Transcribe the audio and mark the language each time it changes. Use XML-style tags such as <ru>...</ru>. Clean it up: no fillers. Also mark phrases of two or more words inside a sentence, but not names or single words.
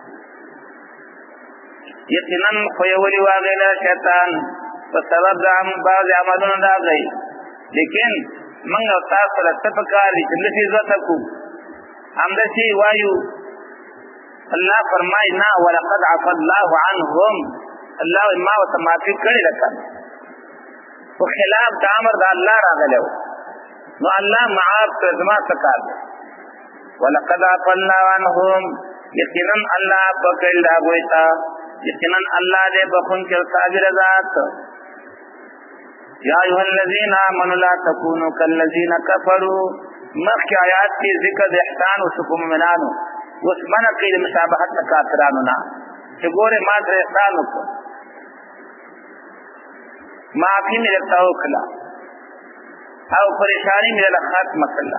<ps>یقینا ښویولي وه هغې لره شیطان په سبب د بعضې عملونو د هغې. لیکن موږ او تاسو سره څه پکار دي چې لږ عزت وکړو، همداسې وایو. الله فرمایي نه</ps> <ar>ولقد عفا الله عنهم</ar> <ps>الله ما ورته معافي کړې ده که خو خلاف د امر د الله راغلی و، نو الله معاف کړه. زما څه کار دی؟</ps> <ar>ولقد عفا الله عنهم</ar> <ps>یقینا الله عفا کړي د هغوی ته، یقینا الله دې بخونکی او صابر ذات.</ps> <ar>یا ایها الذین آمنوا لا تکونوا کالذین کفروا</ar> <ps>مخکې آیات کې ذکر د احسان وشو په مؤمنانو، اوس منع کوي د مشابهت د کافرانو نه چې ګورې ما سره احسان وکړو، معافي مې درته وکړله او پریشاني مې درله ختمه کړله.</ps>